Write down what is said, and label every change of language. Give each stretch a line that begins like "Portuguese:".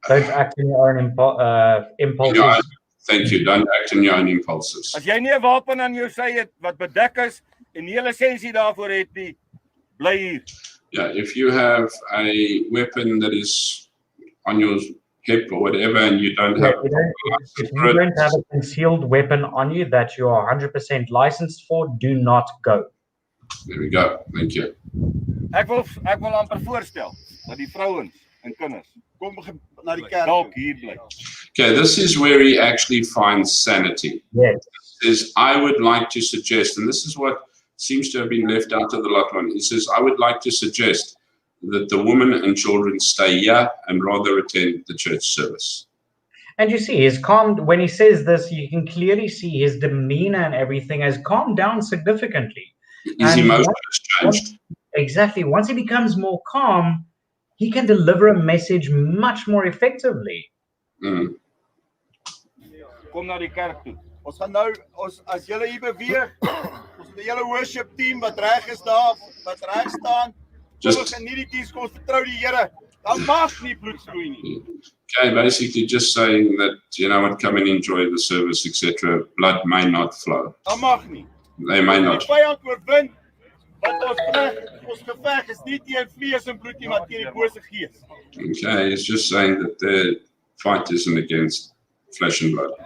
English: act in your own impulses. Yeah, thank you. Don't act in your own impulses.
Afrikaans: As jy nie 'n wapen aan jou sy het wat bedek is en nie 'n lisensie daarvoor het nie, bly hier.
English: Yeah, if you have a weapon that is on hip or whatever, and you don't have if you don't have a concealed weapon on you that you are 100% licensed for, do not go. There we go. Thank you.
Afrikaans: Ek wil amper voorstel dat die vrouens en kinders Kom na die kerk. dalk hier bly.
English: Okay, this is where he actually finds sanity. Yes. Says, I would like to suggest, and this is what seems to have been left out of the lot one. He says, I would like to suggest that the women and children stay here and rather attend the church service. And you see, he's calmed. When he says this, you can clearly see his demeanor and everything has calmed down significantly. His And emotion has changed. Exactly. Once he becomes more calm, he can deliver a message much more effectively. Mm.
Afrikaans: Kom na die kerk toe. Ons gaan nou, as julle hier beweeg, ons het 'n hele worship team wat reg is daar, wat reg staan. Ons geniet die diens, ons vertrou die Here. Dan mag nie bloed vloei nie.
English: Okay, basically just saying that, you know what, come and enjoy the service, etc. Blood may not flow.
Afrikaans: Dan mag nie.
English: They may not.
Afrikaans: Die vyand oorwin, want ons geveg is nie teen vlees en bloed nie, maar teen die bose gees.
English: Okay, it's just saying that the fight isn't against flesh and blood.